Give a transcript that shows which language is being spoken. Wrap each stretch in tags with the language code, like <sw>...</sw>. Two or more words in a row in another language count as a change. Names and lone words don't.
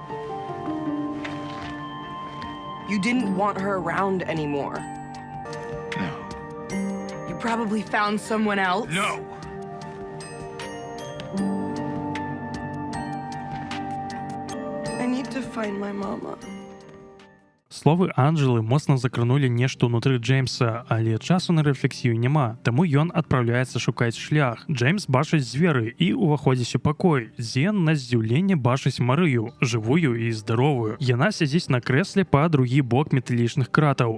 <en>You didn't want her around anymore. No. You probably found someone else. No! I need to find my mama.</en> <be>Словы Анжелы моцна закранулі нешта ўнутры Джеймса, але часу на рэфлексію няма, таму ён адпраўляецца шукаць шлях. Джеймс бачыць зверы і ўваходзіць у пакой, дзе на здзіўленне бачыць Марыю, жывую і здаровую. Яна сядзіць на крэсле па другі бок металічных кратаў.</be>